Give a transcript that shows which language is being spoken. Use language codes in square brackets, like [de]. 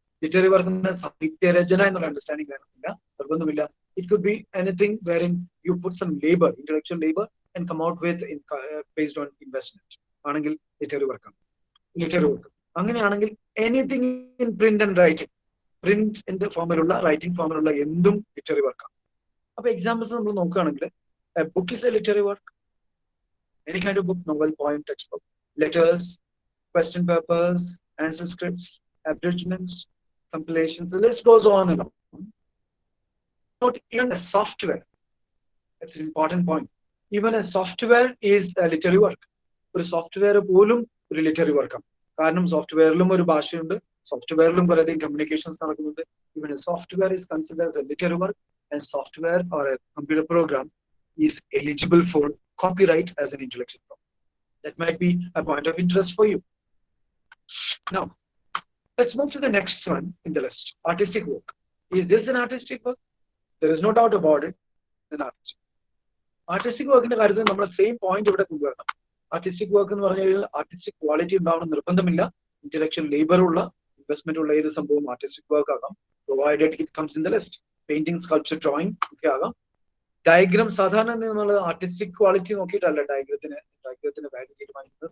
[ml] Literary വർക്കിന് സാഹിത്യരചന എന്നുള്ള understanding വേണമെന്നില്ല, നിർബന്ധമില്ല. [en] It could be anything wherein you put some labor, intellectual labor, and come out with based on investment. [ml] ആണെങ്കിൽ literary വർക്കാണ്. Literary work അങ്ങനെയാണെങ്കിൽ [en] anything in print and writing, [ml] പ്രിന്റിന്റെ ഫോമിലുള്ള writing ഫോമിലുള്ള എന്തും ലിറ്റററി വർക്കാണ്. അപ്പൊ എക്സാമ്പിൾസ് നമ്മൾ നോക്കുകയാണെങ്കിൽ, [en] Book is a literary work. Any kind of book, novel, poem, text book, letters, question papers, answer scripts, abridgments, compilations, the list goes on and on. Not even a software. That's an important point. Even a software is a literary work. [ml] ഒരു software പോലും ഒരു literary വർക്കാണ്. കാരണം സോഫ്റ്റ്വെയറിലും ഒരു ഭാഷയുണ്ട്, സോഫ്റ്റ്വെയറിലും വളരെയധികം communications നടക്കുന്നുണ്ട്. [en] Even a software is considered as a literary work, and software or a computer program is eligible for copyright as an intellectual property. That might be a point of interest for you. Now, let's move to the next one in the list. Artistic work. Is this an artistic work? There is no doubt about it. An artistic. Artistic work in the [ml] കാര്യത്തിൽ നമ്മൾ same point ഇവിടെ കൊണ്ടുവരണം. Artistic work എന്ന് പറഞ്ഞു കഴിഞ്ഞാൽ artistic quality ഉണ്ടാവണം നിർബന്ധമില്ല. Intellectual labour ഉള്ള, ഇൻവെസ്റ്റ്മെന്റ് ഉള്ള ഏത് സംഭവം ആർട്ടിസ്റ്റിക് വർക്ക് ആകാം, [en] Provided it comes in the list. [ml] Painting, sculpture, drawing ഒക്കെ ആകാം. ഡയഗ്രാം സാധാരണ നമ്മൾ ആർട്ടിസ്റ്റിക് ക്വാളിറ്റി നോക്കിയിട്ടല്ല ഡയഗ്രത്തിന് വാല്യൂ തീരുമാനിക്കുന്നത്.